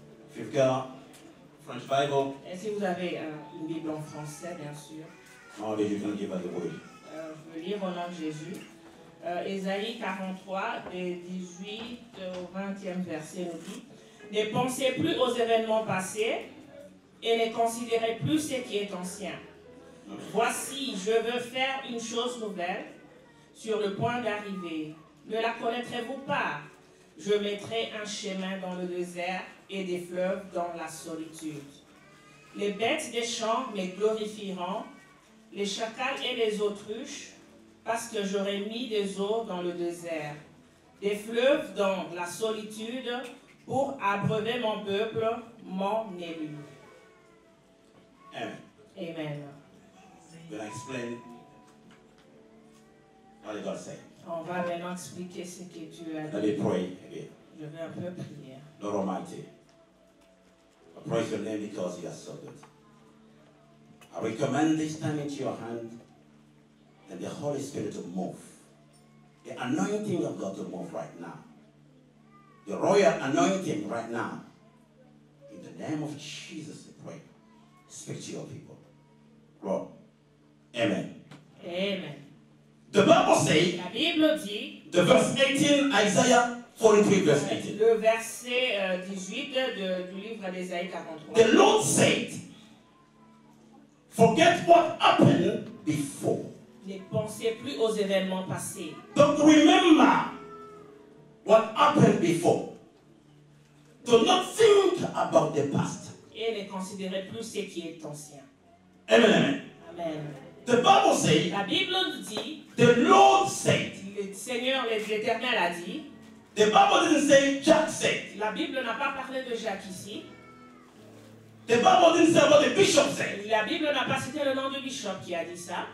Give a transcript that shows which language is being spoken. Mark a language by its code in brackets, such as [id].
[en] If you've got French Bible, [fr] Et si vous avez une Bible en français, bien sûr, [en] nowadays you can give us the word. [fr] je veux lire au nom de Jésus. Ésaïe 43, des 18 au 20e verset nous dit: Ne pensez plus aux événements passés et ne considérez plus ce qui est ancien. Voici, je veux faire une chose nouvelle sur le point d'arriver. Ne la connaîtrez-vous pas? Je mettrai un chemin dans le désert et des fleuves dans la solitude. Les bêtes des champs me glorifieront, les chacals et les autruches, parce que j'aurai mis des eaux dans le désert, des fleuves dans la solitude, pour abreuver mon peuple, mon élu. Amen. Amen. [en] When I explain what did God say, [fr] On va maintenant expliquer ce que Dieu a [en] let [fr] dit. [en] me pray again. [fr] Je vais un peu prier. [en] Lord Almighty, I praise your name because you are so good. I recommend this time into your hand and the Holy Spirit to move. The anointing of God to move right now. The royal anointing right now. In the name of Jesus, I pray. Speak to your people. Lord. Amen. Amen. The Bible says, [fr] La Bible dit, [en] the verse 18, Isaiah 43, verse 18. [fr] le verset 18 du livre d'Ésaïe 43. [en] The Lord said, forget what happened before. [fr] Ne pensez plus aux événements passés. [en] Don't remember what happened before. Do not think about the past. [fr] Et ne considérez plus ce qui est ancien. [en] Amen, amen. [fr] Amen. [en] The Bible says, [fr] La Bible nous dit, [en] the Lord said. [fr] le Seigneur, l'Éternel a dit. [en] The Bible didn't say Jack said. [fr] La Bible n'a pas parlé de Jacques ici. [en] The Bible didn't say what the bishop said. [fr] La Bible n'a pas cité le nom du bishop qui a dit ça.